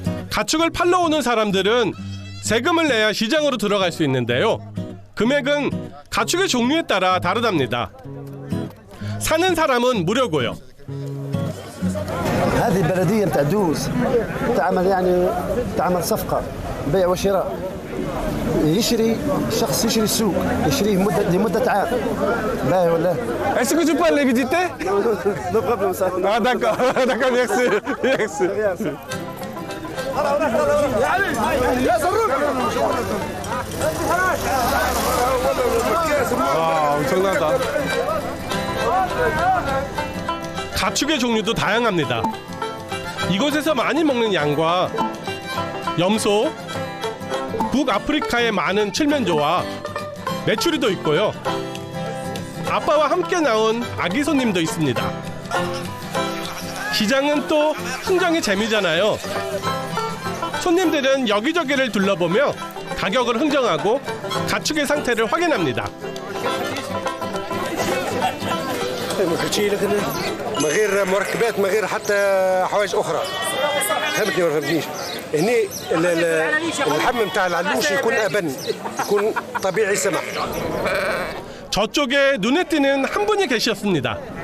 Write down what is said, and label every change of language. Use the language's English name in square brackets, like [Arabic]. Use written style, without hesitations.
[Korean] 가축을 팔러 오는 사람들은 세금을 내야 시장으로 들어갈 수 있는데요. 금액은 가축의 종류에 따라 다르답니다. 사는 사람은 무료고요. [Arabic] هذه بلدية نتاع دوز تعمل يعني تعمل صفقة بيع وشراء يشري شخص يشري السوق يشريه لمدة عام باهي ولا [French] Est-ce que tu peux les visiter? [English] no problem صح [French] Ah d'accord, d'accord, merci. Merci. [Korean] 와, 엄청나다. 가축의 종류도 다양합니다. 이곳에서 많이 먹는 양과 염소, 북아프리카의 많은 칠면조와 메추리도 있고요. 아빠와 함께 나온 아기 손님도 있습니다. 시장은 또 흥정이 재미잖아요. 손님들은 여기저기를 둘러보며 가격을 흥정하고 가축의 상태를 확인합니다. [Arabic] من غير مركبات من غير حتى حوايج اخرى فهمتني ولا فهمتنيش هني اللحم نتاع العلوش يكون ابن يكون طبيعي سمح [Korean] 저쪽에 눈에 띄는 한 분이 계셨습니다.